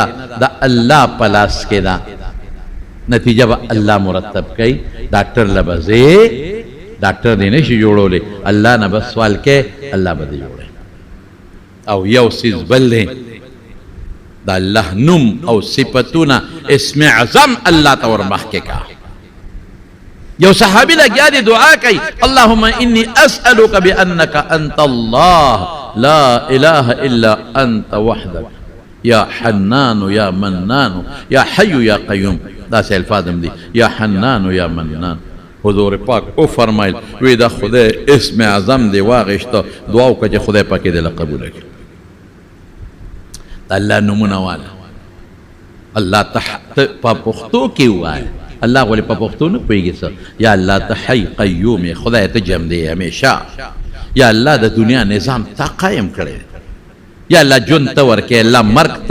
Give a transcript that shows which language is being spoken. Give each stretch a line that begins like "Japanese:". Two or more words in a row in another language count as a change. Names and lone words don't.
Pashto: د الله په لاس کې ده نتیجه به الله مرتب کوي ډاکټر له به ځې ډاکټر دې نه شي جوړولی الله نه به سوال کې الله به دې جوړوي او یو څیز بل دی د الله نوم او صفتونه اسم اعظم الله ته ور مخکې کا یو صحابي لګیا دی دعا کوي
Arabic: اللهم اني اسالك بانك انت الله لا اله الا انت وحدك يا حنان يا منان يا حي يا قيوم
Pashto: دا سه الفاظم دي
Arabic: يا حنان يا منان
Pashto: حضور پاک او فرمایل وی دا خدای اسم اعظم دی واغشته دعا وکړه چې خدای پاک دې قبول کړي الله نمونه والا الله تحت په پښتو کې وایي الله ولې په پښتو نه پوهېږي څه یا الله ته حی قیوم یې خدای ته جم دی همیشه یا الله د دنیا نظام تا قایم کړی یا الله ژوند ته ورکې الله مرګ ته